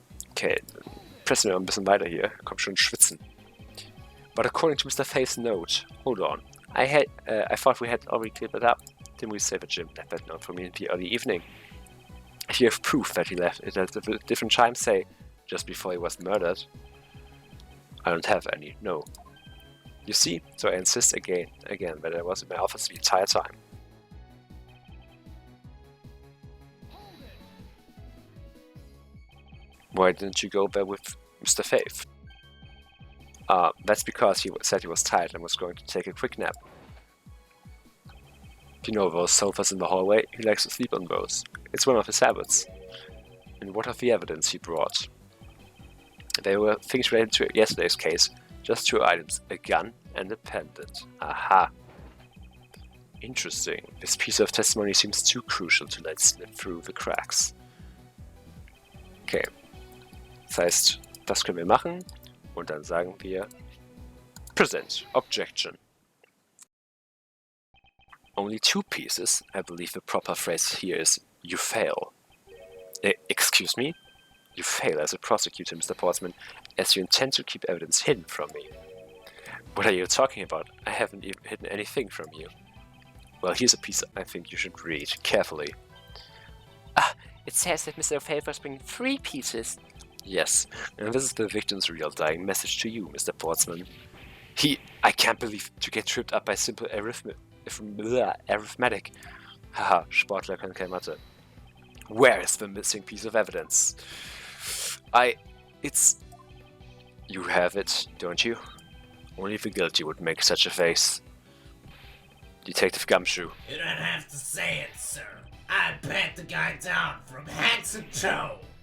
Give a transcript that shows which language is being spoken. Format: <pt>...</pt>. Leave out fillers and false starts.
<de>Okay, pressen wir ein bisschen weiter hier. Komm schon, schwitzen.</de> <en>But according to Mr. Faith's note, hold on. I thought we had already cleared that up. Didn't we say that Jim left that note for me in the early evening? If you have proof that he left it at a different time, say, just before he was murdered. I don't have any, no. You see, so I insist again that I was in my office the entire time. Why didn't you go there with Mr. Faith? That's because he said he was tired and was going to take a quick nap. You know those sofas in the hallway? He likes to sleep on those. It's one of his habits. And what of the evidence he brought? They were things related to yesterday's case. Just 2 items, a gun and a pendant. Aha. Interesting. This piece of testimony seems too crucial to let slip through the cracks. Okay.</en> <de>Das heißt, das können wir machen. Und dann sagen wir Present.</de> <en>Objection. Only 2 pieces. I believe the proper phrase here is you fail. Excuse me? You fail as a prosecutor, Mr. Portsman, as you intend to keep evidence hidden from me. What are you talking about? I haven't even hidden anything from you. Well, here's a piece I think you should read carefully. Ah, it says that Mr. Faith was bringing 3 pieces. Yes, and this is the victim's real dying message to you, Mr. Portsman. I can't believe to get tripped up by simple arithmetic.</en> <de>Haha, Sportler können kein Mathe.</de> <en>Where is the missing piece of evidence? You have it, don't you? Only the guilty would make such a face. Detective Gumshoe. You don't have to say it, sir. I pat the guy down from head to toe.</en>